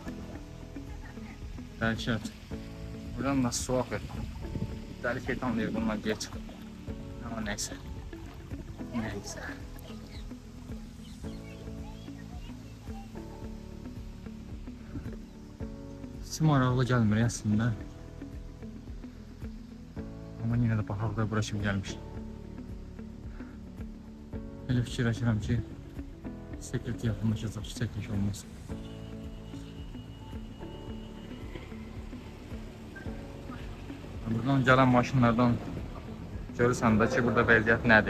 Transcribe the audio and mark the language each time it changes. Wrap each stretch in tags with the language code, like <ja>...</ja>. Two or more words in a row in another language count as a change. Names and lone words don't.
<tr>Dəhşət. Buradan nasıl su akır?</tr> <az>Dəli şeytan deyir bundan geç.</az> <tr>Ama neyse. Neyse.</tr> <az>Hiç maraqlı gəlmir əslində. Ama yine de baxaqda bura kimi gəlmiş. Elə fikirləşirəm ki, sekret yaxınlaşacaq, çəkmiş olmaz. Buradan gelen maşınlardan görürsən də ki, burada vəziyyət nədir?</az>